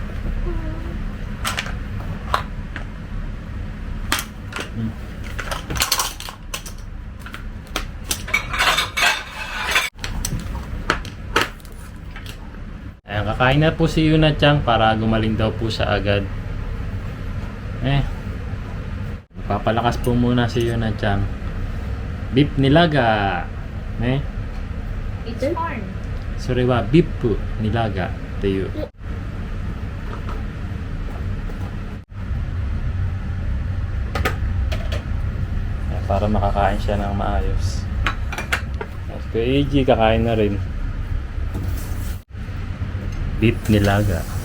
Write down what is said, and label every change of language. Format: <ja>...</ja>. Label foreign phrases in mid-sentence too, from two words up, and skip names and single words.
<tl>Ayan, kakain na po si Yuna Chang para gumaling daw po siya agad. Papalakas po muna si Yuna Chang. Beef nilaga.</tl> <en>It's corn.</en> <ja>それはビップニラガっていう</ja> <tl>para makakain siya ng maayos. At kay AG kakain na rin. Beef nilaga.</tl>